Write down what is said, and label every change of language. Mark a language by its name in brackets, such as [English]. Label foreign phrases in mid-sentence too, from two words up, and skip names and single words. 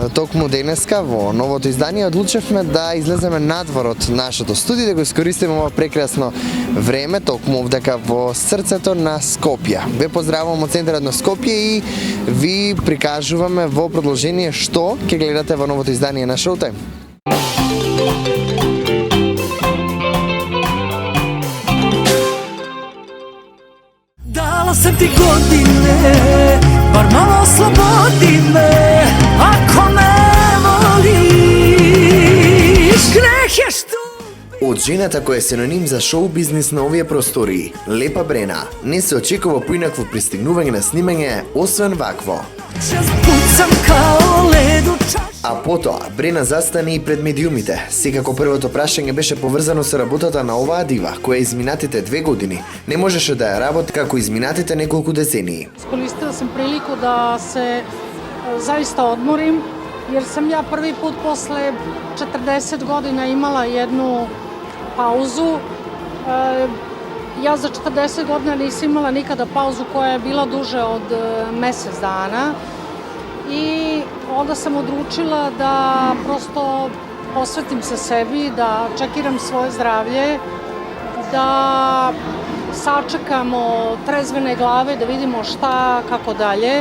[Macedonian] Токму денеска во новото издание одлучевме да излеземе надвор од нашето студио, да го искористиме ова прекрасно време токму овдека во срцето на Скопје. Ве поздравувам од центарот на Скопје и ви прикажуваме во продолжение што ќе гледате во новото издание на Showtime. [Serbian] Dala sam ti godine, bar malo slobodi me, ako me voliš, greh je što... [Macedonian] Од жената која е синоним за шоу-бизнис на овие простории, Лепа Брена, не се очекува поинакво пристигнување на снимање, освен вакво. [Serbian] Pucam kao led u čaši. [Macedonian] А потоа, Брена застане и пред медиумите. Секако првото прашање беше поврзано со работата на оваа дива, која изминатите 2 години не можеше да ја работи како изминатите неколку децении. [Serbian] Iskoristila sam priliku da se zaista odmorim, jer sam ja prvi put posle 40 godina imala jednu pauzu. Ja za 40 godina nisam imala nikada pauzu koja je bila duže od mesec dana i onda sam odlučila da prosto posvetim se sebi, da čekiram svoje zdravlje, da sačekamo trezvene glave, da vidimo šta, kako dalje.